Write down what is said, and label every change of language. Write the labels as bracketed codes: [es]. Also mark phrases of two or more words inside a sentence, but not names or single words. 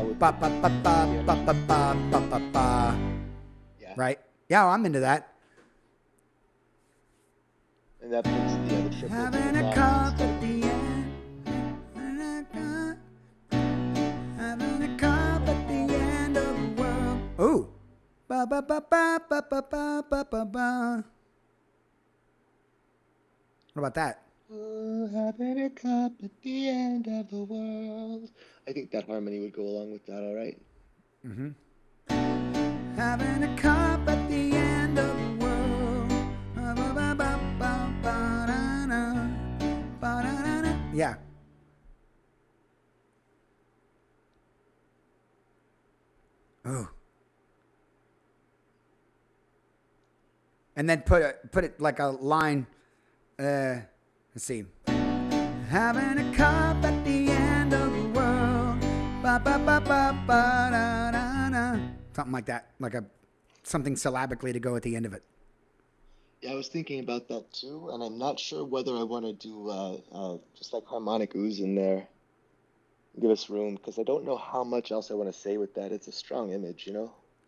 [en] Ba ba ba ba ba ba ba ba ba ba. yeah. Right? Yeah, I'm into that. And that puts the other triple. Having a cup at the end. Having a cup at the end of the world. Ooh. Ba ba ba ba ba ba ba ba ba ba. What about that? Ooh, having a cup at the end of the world. I think that harmony would go along with that, all right? Mm-hmm. Having a cup at the end of the world. Yeah. Oh. And then put it like a line. Let's see. Having a cup at the end of the world. Ba ba ba ba ba da da da. Something like that, something syllabically to go at the end of it. Yeah, I was thinking about that too, and I'm not sure whether I want to do just like harmonic ooze in there. Give us room, because I don't know how much else I want to say with that. It's a strong image, you know?